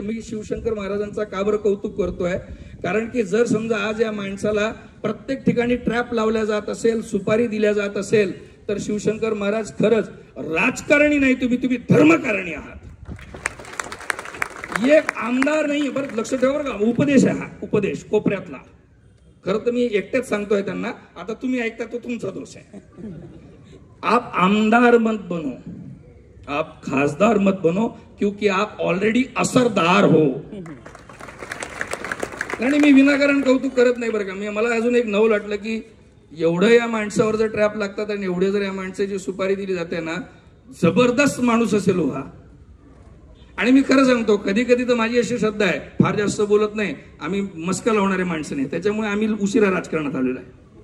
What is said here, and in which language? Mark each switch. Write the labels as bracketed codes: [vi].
[mr] मी शिवशंकर महाराजांचा का बरं कौतुक करतोय? कारण की जर समजा आज या माणसाला प्रत्येक ठिकाणी ट्रॅप लावल्या जात असेल, सुपारी दिल्या जात असेल, तर शिवशंकर महाराज खरंच राजकारणी नाही, तुम्ही धर्मकारणी आहात. एक आमदार नाही, बरं लक्ष ठेवा बरं का, उपदेश आहे हा, उपदेश कोपऱ्यातला. खरं तर मी एकटेच सांगतोय त्यांना, आता तुम्ही ऐकता तो तुमचा दोष आहे. [hi] आप आमदार मत बनो, आप खासदार मत बनो, क्योंकि आप ऑलरेडी असरदार हो. [mr] आणि मी विनाकारण कौतुक करत नाही बरं का. मला अजून एक नवल वाटलं की एवढं या माणसावर जर ट्रॅप लागतात आणि एवढे जर या माणसाची सुपारी दिली जाते ना, जबरदस्त माणूस असेल हो हा. आणि मी खरं सांगतो, कधी कधी तर माझी अशी श्रद्धा आहे, फार जास्त बोलत नाही, आम्ही मस्का लावणारे माणसं नाही, त्याच्यामुळे आम्ही उशिरा राजकारणात आलेलो आहे.